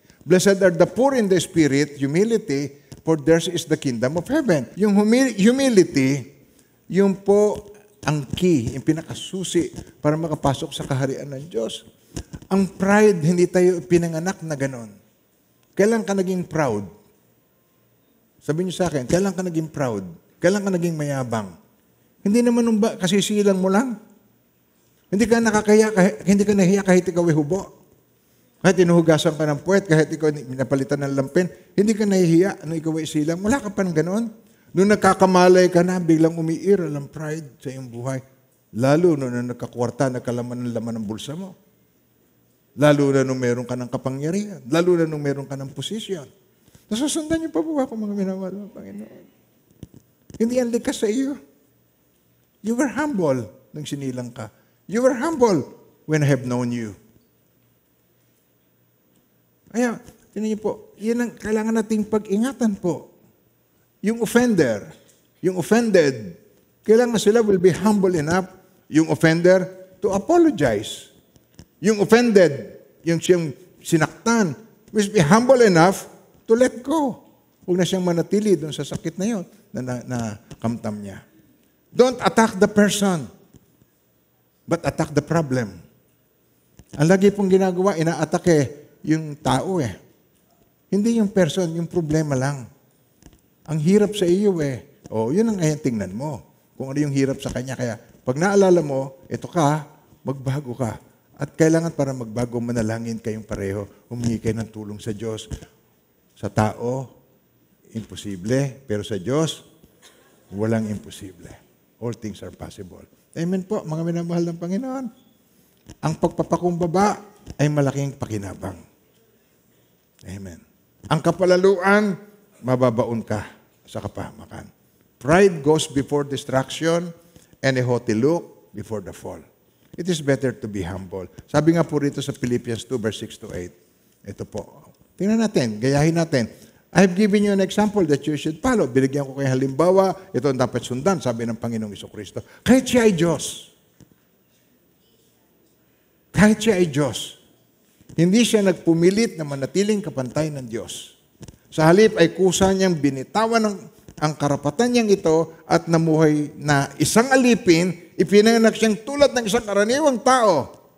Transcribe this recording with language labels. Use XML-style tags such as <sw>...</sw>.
<en>Blessed are the poor in the spirit, humility, for theirs is the kingdom of heaven.</en> <tl>Yung humility, yung po ang key, yung pinakasusi para makapasok sa kaharian ng Diyos. Ang pride, hindi tayo pinanganak na ganon. Kailan ka naging proud? Sabihin niyo sa akin, kailan ka naging proud? Kailan ka naging mayabang? Hindi naman nung kasi silang mo lang. Hindi ka hindi ka nahiya kahit ikaw ay hubo. Kahit inuhugasan ka ng puwet, kahit ikaw napalitan ng lampin, hindi ka nahihiya nung ikaw ay silang. Wala ka pa ng ganon. Nung nagkakamalay ka na, biglang umiiral ang pride sa iyong buhay. Lalo nung nagkakwarta, nagkalaman ng laman ng bulsa mo. Lalo na nung meron ka ng kapangyarihan. Lalo na nung meron ka ng posisyon. Nasusundan niyo pa po ako, mga minamahal ng Panginoon. Hindi yan likas sa iyo.</tl> <en>You were humble</en> <tl>nang sinilang ka.</tl> <en>You were humble when I have known you.</en> <tl>Kaya, tinan niyo po, yan ang kailangan nating pag-ingatan po. Yung offender, yung offended, kailangan sila</tl> <en>will be humble enough,</en> <tl>yung offender,</tl> <en>to apologize.</en> <tl>Yung offended, yung siyang sinaktan,</tl> <en>will be humble enough to let go.</en> <tl>Huwag na siyang manatili doon sa sakit na yun na kamtam niya.</tl> <en>Don't attack the person, but attack the problem.</en> <tl>Ang lagi pong ginagawa, ina-atake yung tao eh. Hindi yung person, yung problema lang. Ang hirap sa iyo eh. O, yun ang tingnan mo. Kung ano yung hirap sa kanya. Kaya, pag naalala mo, ito ka, magbago ka. At kailangan para magbago, manalangin kayong pareho. Humingi kayo ng tulong sa Diyos. Sa tao, imposible. Pero sa Diyos, walang imposible.</tl> <en>All things are possible.</en> <tl>Amen po, mga minamahal ng Panginoon. Ang pagpapakumbaba ay malaking pakinabang. Amen. Ang kapalaluan, mababaon ka sa kapahamakan.</tl> <en>Pride goes before distraction and a haughty look before the fall. It is better to be humble.</en> <tl>Sabi nga po rito sa Philippians 2, verse 6 to 8. Ito po. Tingnan natin, gayahin natin.</tl> <en>I have given you an example that you should follow.</en> <tl>Binigyan ko kayo halimbawa, ito ang dapat sundan, sabi ng Panginoong Jesucristo. Kahit siya ay Diyos. Kahit siya ay Diyos. Hindi siya nagpumilit na manatiling kapantay ng Diyos. Sa halip ay kusa niyang binitawan ang karapatan niyang ito at namuhay na isang alipin, ipinanganak siyang tulad ng isang karaniwang tao.</tl>